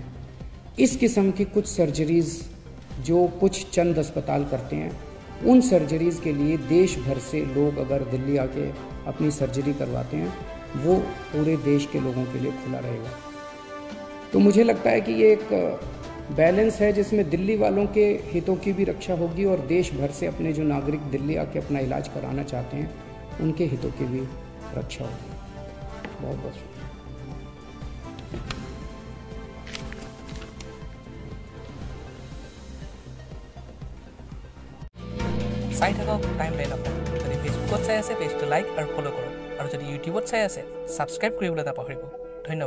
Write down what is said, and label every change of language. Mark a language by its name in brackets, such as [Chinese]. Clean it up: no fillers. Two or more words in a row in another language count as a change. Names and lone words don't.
[Hindi] इस किस्म की कुछ सर्जरीज़ जो कुछ चंद अस्पताल करते हैं, उन सर्जरीज़ के लिए देश भर से लोग अगर दिल्ली आके अपनी सर्जरी करवाते हैं, वो पूरे देश के लोगों के लिए खुला रहेगा। तो मुझे लगता है कि ये एक बैलेंस है जिसमें दिल्ली वालों के हितों की भी रक्षा होगी और देश भर से अपने जो नागरिक दिल्ली आके अपना इलाज कराना चाहते हैं, उनके हितों की भी रक्षा होगी। बहुत बहुत शुक्रिया। [Assamese] চাই থাকক টাইম লাইন আপডেট। যদি ফেচবুকত চাই আছে পেজটো লাইক আৰু ফ'ল' কৰক, আৰু যদি ইউটিউবত চাই আছে ছাবস্ক্ৰাইব কৰিবলৈ নাপাহৰিব।